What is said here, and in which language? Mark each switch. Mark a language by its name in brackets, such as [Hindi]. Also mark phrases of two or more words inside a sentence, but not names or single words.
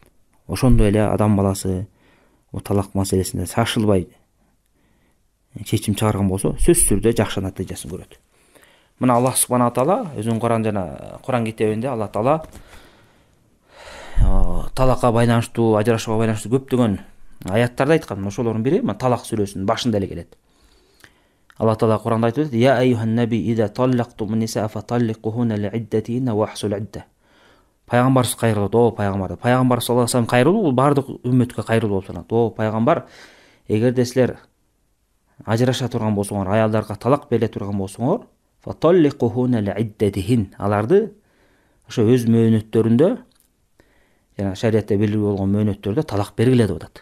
[Kyrgyz] Ошондой эле адам баласы талак маселесинде шашылбай чечим чыгарган болсо, сөзсүз түрдө жакшы натыйжасын көрөт. Мына Аллах [Arabic] سبحانه وتعالى [Kyrgyz] өзүнүн Куран китебинде Алла Таала талакка байланыштуу, ажырашууга байланыштуу көптөгөн аяттарды айткан. Ошолордун бири Талак сүрөсүнүн башында эле келет. Алла Таала Куранда айтып атат: [Arabic] "يا أيها النبي إذا طلقتم النساء فطلقوهن لعدتهن وأحصوا العدة." [Kyrgyz] Пайгамбарыбыз кайрылат, о пайгамбар. Пайгамбар [Arabic] صلى الله عليه وسلم [Kyrgyz] кайрылуу бул бардык үммөткө кайрылуу болуп саналат. О пайгамбар, эгерде силер ажыраша турган болсоңор, аялдарга талак бере турган болсоңор, [Arabic] فطلقوهن لعدتهن, [Kyrgyz] аларды ошо өз мөөнөттөрүндө, жана шариатта белгилүү болгон мөөнөттөрдө талак бергиле деп атат.